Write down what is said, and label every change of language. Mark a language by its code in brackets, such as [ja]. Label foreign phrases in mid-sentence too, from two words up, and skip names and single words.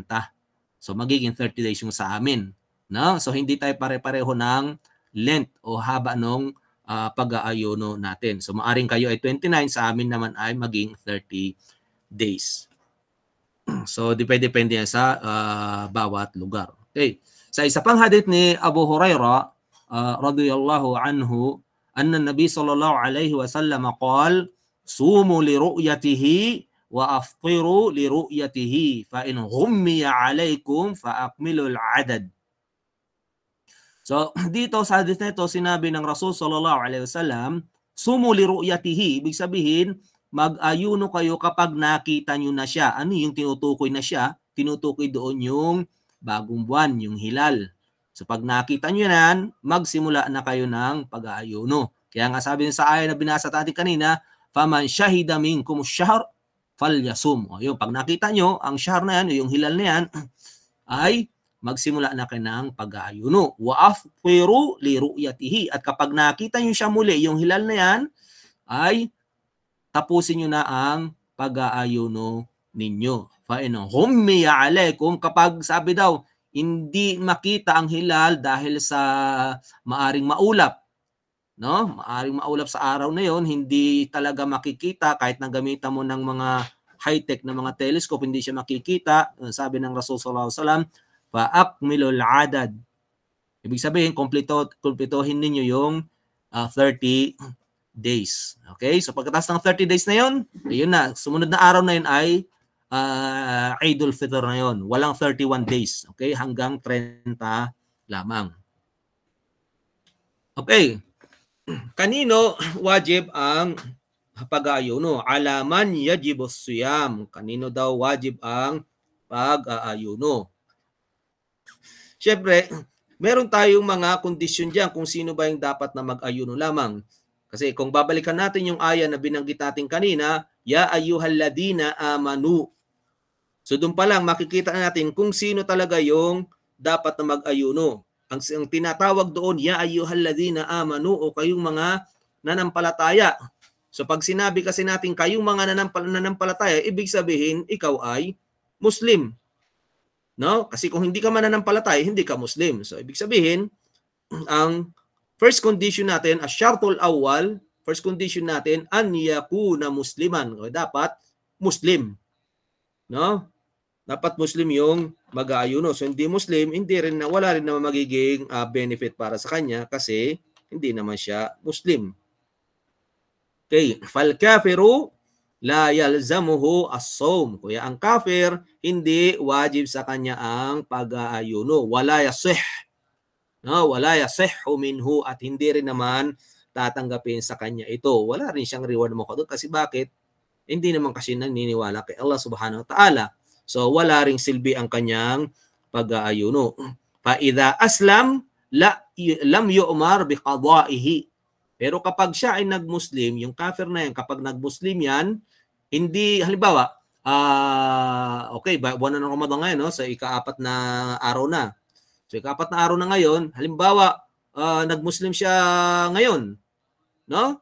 [tl] So magiging 30 days yung sa amin, no? So hindi tayo pare-pareho ng length o haba ng pag-aayuno natin. So maaring kayo ay 29, sa amin naman ay maging 30 days. So depende yan sa bawat lugar. Okay. Sa isa pang hadith ni Abu Hurairah [ar] رضي الله عنه أن النبي صلى الله عليه وسلم قال صوموا لرؤيته وأفطروا لرؤيته فإن غمي عليكم فأكملوا العدد. [tl] So dito sa hadith na ito, sinabi ng Rasul [ar] صلى الله عليه وسلم, صوموا لرؤيته, [tl] ibig sabihin mag-ayuno kayo kapag nakita nyo na siya. Ano yung tinutukoy na siya? Tinutukoy doon yung bagong buwan, yung hilal. So pag nakita nyo yan, magsimula na kayo ng pag-aayuno. Kaya nga sabi sa ayat na binasa natin kanina, [ar] فمن شهد منكم الشهر فليصم. [tl] O yun, pag nakita nyo ang shahr na yan, yung hilal na yan, ay magsimula na kayo ng pag-aayuno. [ar] وأفطروا لرؤيته. [tl] At kapag nakita nyo siya muli, yung hilal na yan, ay tapusin nyo na ang pag-aayuno ninyo. [ar] فإن غمي عليكم, [tl] kapag sabi daw hindi makita ang hilal dahil sa maaring maulap, no? Maaring maulap sa araw na yon, hindi talaga makikita kahit nang gamitan mo ng mga high-tech na mga telescope, hindi siya makikita. Sabi ng Rasul [ar] صلى الله عليه وسلم, فأكملوا العدد. [tl] Ibig sabihin, kumpletuhin ninyo yung 30 days. Okay? So pagkatapos ng 30 days na yon, ayun na, sumunod na araw na yun ay Eidul Fitr na yon. Walang 31 days. Okay? Hanggang 30 lamang. Okay. Kanino wajib ang pag-aayuno. [ar] على من يجب الصيام. [tl] Kanino daw wajib ang pag-aayuno? Siyempre, meron tayong mga kondisyon diyan kung sino ba yung dapat na mag-ayuno lamang. Kasi kung babalikan natin yung aya na binanggit natin kanina, [ar] يا أيها الذين آمنوا. [tl] So doon pa lang makikita natin kung sino talaga yung dapat na mag-ayuno. Ang tinatawag doon, [ar] يا أيها الذين آمنوا [tl] o kayong mga nanampalataya. So pag sinabi kasi natin kayong mga nanampalataya, ibig sabihin ikaw ay Muslim. No? Kasi kung hindi ka mananampalataya, hindi ka Muslim. So ibig sabihin, ang [en] first condition [tl] natin, [ar] الشرط الأول, [en] first condition [tl] natin, [ar] أن يكون مسلما. [tl] O, dapat Muslim. No? Dapat Muslim yung mag-aayuno. So hindi Muslim, wala rin naman magiging benefit para sa kanya kasi hindi naman siya Muslim. [ar] Okay, فالكافر لا يلزمه الصوم. [tl] Kuya ang kafir hindi wajib sa kanya ang pag-aayuno. [ar] ولا يصح. [tl] No, [ar] ولا يصح منه [tl] at hindi rin naman tatanggapin sa kanya ito. Wala rin siyang reward mo doon kasi bakit? Hindi naman kasi naniniwala kay Allah [ar] سبحانه وتعالى. [tl] So wala ring silbi ang kanyang pag-aayuno. [ar] فإذا أسلم لم يؤمر بقضائه. [tl] Pero kapag siya ay nag-Muslim, yung kafir na yan, kapag nag-Muslim yan, hindi, halimbawa, okay, buwan na ng Ramadan ngayon, no? So ika-4 na araw na. So ika-4 na araw na ngayon, halimbawa, nag-Muslim siya ngayon, no?